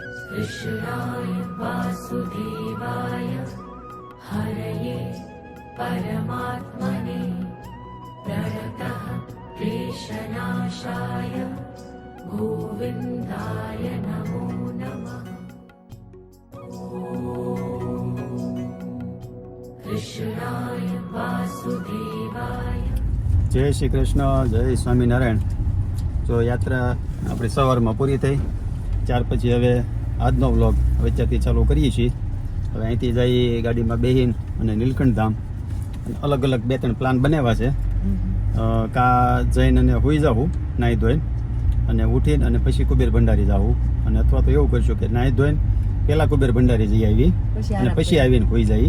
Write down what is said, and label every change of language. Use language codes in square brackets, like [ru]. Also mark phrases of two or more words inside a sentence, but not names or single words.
[sa] कृष्णाय वासुदेवाय हरये परमात्मने प्रणतः क्लेशनाशाय गोविन्दाय नमो नमः। कृष्णाय वासुदेवाय। [gu] જય શ્રી કૃષ્ણ, જય સ્વામિનારાયણ। તો યાત્રા આપણી સવારમાં પૂરી થઈ। ત્યાર પછી હવે આજનો વ્લોગ વચ્ચેથી ચાલુ કરીએ છીએ। હવે અહીંથી જઈ ગાડીમાં બેહીને અને નીલકંઠ ધામ અલગ અલગ 2-3 પ્લાન બનાવ્યા છે। કાં જઈને અને હોઈ જાવું નાહી ધોઈને અને ઉઠીને અને પછી કુબેર ભંડારી જાવું, અને અથવા તો એવું કરશું કે નાહી ધોઈને પહેલાં કુબેર ભંડારી જઈ આવી અને પછી આવીને હોઈ જઈએ।